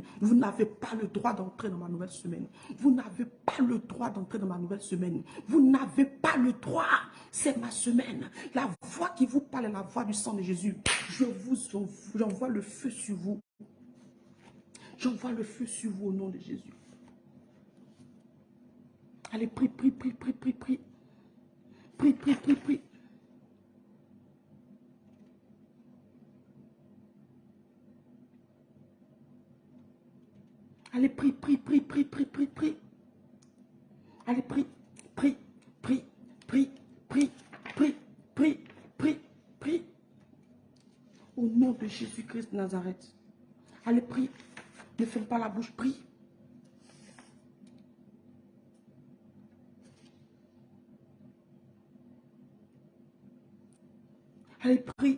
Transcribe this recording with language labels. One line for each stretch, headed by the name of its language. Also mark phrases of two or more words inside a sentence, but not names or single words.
French: Vous n'avez pas le droit d'entrer dans ma nouvelle semaine. Vous n'avez pas le droit d'entrer dans ma nouvelle semaine. Vous n'avez pas le droit. C'est ma semaine. La voix qui vous parle est la voix du sang de Jésus. J'envoie le feu sur vous. J'envoie le feu sur vous au nom de Jésus. Allez, prie, prie, prie, prie, prie, prie. Prie, prie, prie, prie. Allez, prie, prie, prie, prie, prie, prie, prie. Allez, prie, prie, prie, prie, prie, prie, prie, prie, prie. Au nom de Jésus-Christ de Nazareth. Allez, prie. Ne ferme pas la bouche, prie. Allez, prie.